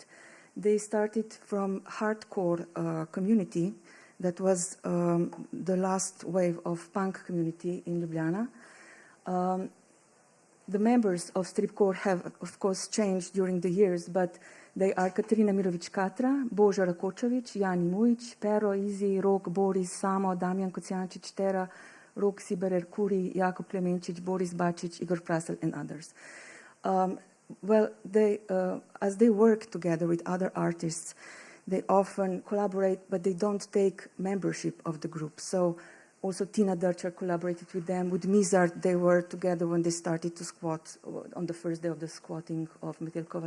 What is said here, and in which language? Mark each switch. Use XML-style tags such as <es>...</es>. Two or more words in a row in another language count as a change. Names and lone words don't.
<en>They started from hardcore community. That was the last wave of punk community in Ljubljana. The members of stripcore have, of course, changed during the years, but they are Katarina Mirović-Katra, Božo Rakočević, Jani Mujić, Pero, Izi, Rok, Boris, Samo, Damjan Kocijančić, Tera, Rok, Siberer, Kuri, Jakub Klemenčić, Boris Bačić, Igor Prasel, and others. Well, as they work together with other artists, they often collaborate, but they don't take membership of the group. So also Tina Dercher collaborated with them. With Mizart, they were together when they started to squat on the first day of the squatting of Metelkova.</en>